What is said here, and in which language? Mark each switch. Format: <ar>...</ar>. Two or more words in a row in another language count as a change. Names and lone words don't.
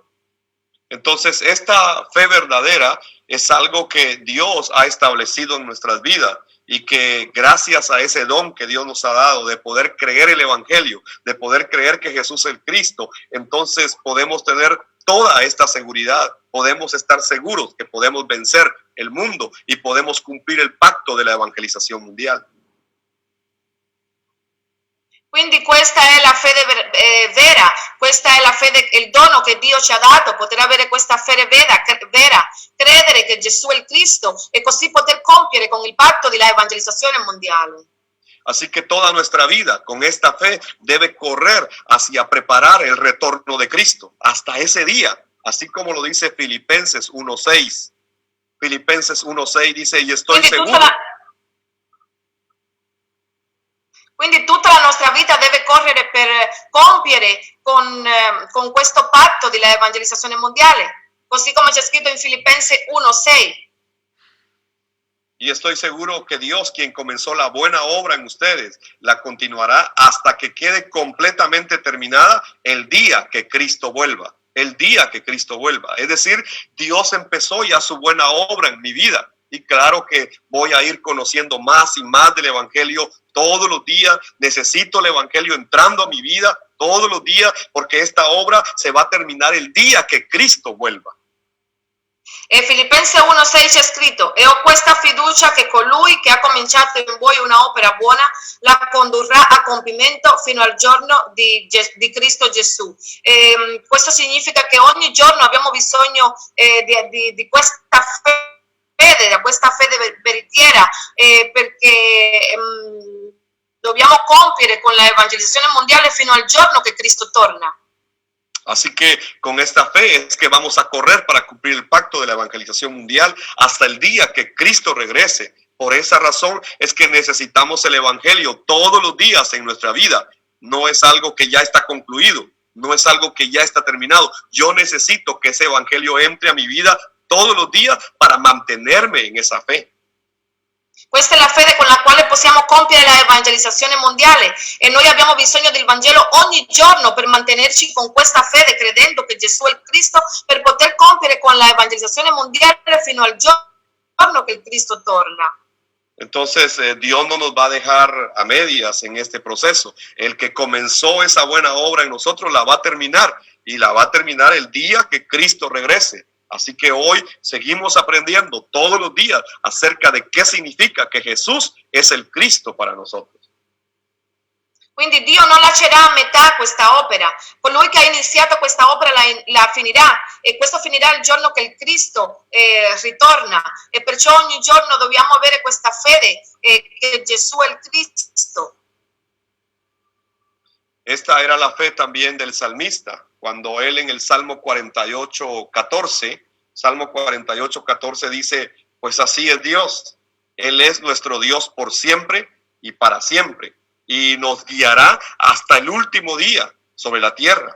<es>Entonces, esta fe verdadera es algo que Dios ha establecido en nuestras vidas y que gracias a ese don que Dios nos ha dado de poder creer el Evangelio, de poder creer que Jesús es el Cristo, entonces podemos tener toda esta seguridad, podemos estar seguros que podemos vencer el mundo y podemos cumplir el pacto de la evangelización mundial.</es> <it>Quindi questa è la fede vera, questa è la fede, il dono che Dio ci ha dato, poter avere questa fede vera, credere che Gesù è il Cristo e così poter compiere con il patto della evangelizzazione mondiale.</it> <es>Así que toda nuestra vida con esta fe debe correr hacia preparar el retorno de Cristo hasta ese día, así como lo dice Filipenses 1:6. Filipenses 1:6 dice, y estoy seguro.</es> <it>Quindi tutta la nostra vita deve correre per compiere con questo patto della evangelizzazione mondiale, così come c'è scritto in Filipenses 1:6.</it> <es>Y estoy seguro que Dios, quien comenzó la buena obra en ustedes, la continuará hasta que quede completamente terminada el día que Cristo vuelva. El día que Cristo vuelva. Es decir, Dios empezó ya su buena obra en mi vida. Y claro que voy a ir conociendo más y más del Evangelio todos los días. Necesito el Evangelio entrando a mi vida todos los días porque esta obra se va a terminar el día que Cristo vuelva.</es> <it>E Filipenses 1:6 c'è scritto, e ho questa fiducia che colui che ha cominciato in voi una opera buona la condurrà a compimento fino al giorno di Cristo Gesù. Questo significa che ogni giorno abbiamo bisogno di questa fede, da questa fede veritiera, perché dobbiamo compiere con l'evangelizzazione mondiale fino al giorno che Cristo torna.</it> <es>Así que con esta fe es que vamos a correr para cumplir el pacto de la evangelización mundial hasta el día que Cristo regrese. Por esa razón es que necesitamos el Evangelio todos los días en nuestra vida. No es algo que ya está concluido, no es algo que ya está terminado. Yo necesito que ese Evangelio entre a mi vida todos los días para mantenerme en esa fe.</es> <it>Questa è la fede con la quale possiamo compiere l'evangelizzazione mondiale e noi abbiamo bisogno del Vangelo ogni giorno per mantenerci con questa fede, credendo che Gesù è il Cristo, per poter compiere con l'evangelizzazione mondiale fino al giorno che il Cristo torna.</it> <es>Entonces, Dios no nos va a dejar a medias en este proceso. El que comenzó esa buena obra en nosotros la va a terminar y la va a terminar el día que Cristo regrese. Así que hoy seguimos aprendiendo todos los días acerca de qué significa que Jesús es el Cristo para nosotros.</es> <it>Quindi Dio non lascerà a metà questa opera. Colui che ha iniziato questa opera la finirà, e questo finirà il giorno che il Cristo ritorna, e perciò ogni giorno dobbiamo avere questa fede che Gesù è il Cristo.</it> <es>Esta era la fe también del salmista, cuando él en el Salmo 48:14 dice, pues así es Dios, Él es nuestro Dios por siempre y para siempre, y nos guiará hasta el último día sobre la tierra.</es>